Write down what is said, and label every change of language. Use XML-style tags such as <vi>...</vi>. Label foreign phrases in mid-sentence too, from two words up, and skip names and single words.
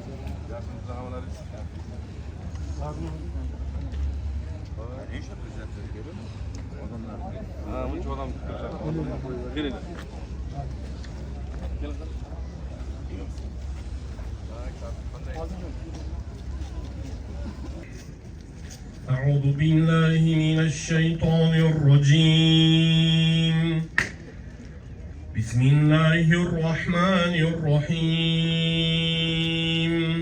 <tr>Ne iş yapacağız?</tr> <uz>ham kelinglar.</uz> <ar>أعوذ بالله من الشيطان الرجيم. بسم الله الرحمن الرحيم.</ar>